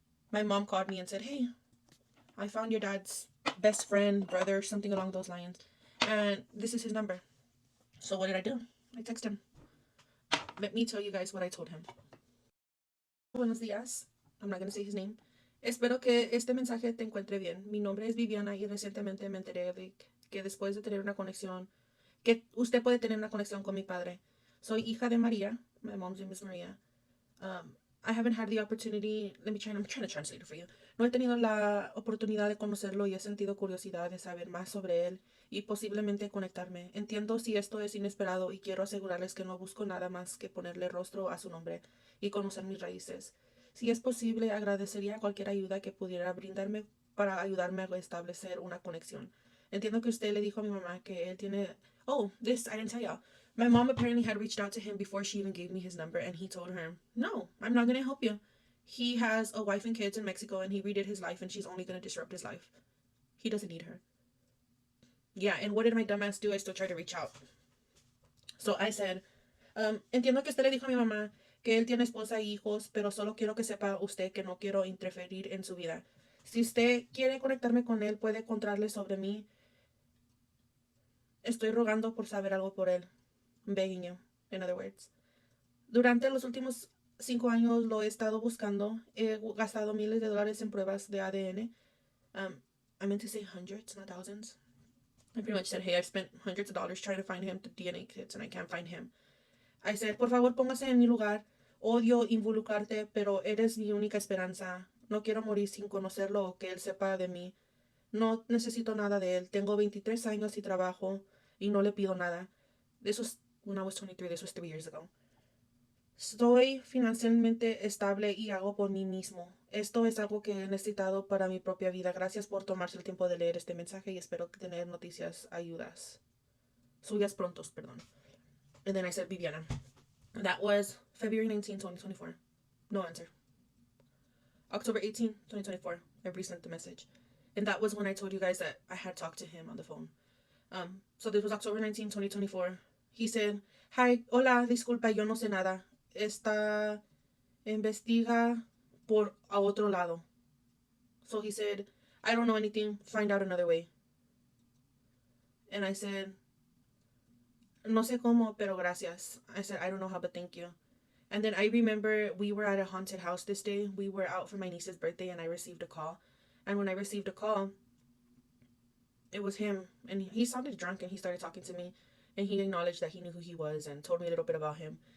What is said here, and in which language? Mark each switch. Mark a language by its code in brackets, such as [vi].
[en] My mom called me and said, hey, I found your dad's best friend, brother, something along those lines, and this is his number. So what did I do? I texted him. Let me tell you guys what I told him. [es] Buenos días. [en] I'm not going to say his name. [es] Espero que este mensaje te encuentre bien. Mi nombre es Bibiana y recientemente me enteré de que después de tener una conexión, que usted puede tener una conexión con mi padre. Soy hija de Maria. [en] My mom's name is Maria. I haven't had the opportunity. I'm trying to translate it for you. [es] No he tenido la oportunidad de conocerlo y he sentido curiosidad de saber más sobre él y posiblemente conectarme. Entiendo si esto es inesperado y quiero asegurarles que no busco nada más que ponerle rostro a su nombre y conocer mis raíces. Si es posible, agradecería cualquier ayuda que pudiera brindarme para ayudarme a establecer una conexión. Entiendo que usted le dijo a mi mamá que él tiene... [en] Oh, this I didn't tell y'all. My mom apparently had reached out to him before she even gave me his number, and he told her, "No, I'm not going to help you. He has a wife and kids in Mexico, and he redid his life, and she's only going to disrupt his life. He doesn't need her." Yeah, and what did my dumbass do? I still tried to reach out. So I said, [es] entiendo que usted le dijo a mi mamá que él tiene esposa y hijos, pero solo quiero que sepa usted que no quiero interferir en su vida. Si usted quiere conectarme con él, puede contarle sobre mí. Estoy rogando por saber algo por él. [en] I'm begging you, in other words. [es] Durante los últimos 5 años lo he estado buscando. He gastado miles de dólares en pruebas de ADN. [en] I meant to say hundreds, not thousands. I pretty much said, hey, I've spent hundreds of dollars trying to find him to DNA kits and I can't find him. I said, [es] por favor, póngase en mi lugar. Odio involucrarte, pero eres mi única esperanza. No quiero morir sin conocerlo o que él sepa de mí. No necesito nada de él. Tengo 23 años y trabajo y no le pido nada. [en] This was when I was 23. This was 3 years ago. [es] Estoy financieramente estable y hago por mí mismo. Esto es algo que he necesitado para mi propia vida. Gracias por tomarse el tiempo de leer este mensaje y espero tener noticias suyas prontos, perdón. [en] And then I said, Bibiana. That was February 19, 2024. No answer. October 18, 2024. I resent the message. And that was when I told you guys that I had talked to him on the phone. So this was October 19, 2024. He said, "Hi, [es] hola, disculpa, yo no sé nada. Esta investiga por a otro lado." [en] So he said, "I don't know anything. Find out another way." And I said, [es] "No sé cómo, pero gracias." [en] I said, "I don't know how, but thank you." And then I remember we were at a haunted house this day. We were out for my niece's birthday and I received a call. And when I received a call, it was him. And he sounded drunk and he started talking to me. And he acknowledged that he knew who he was and told me a little bit about him.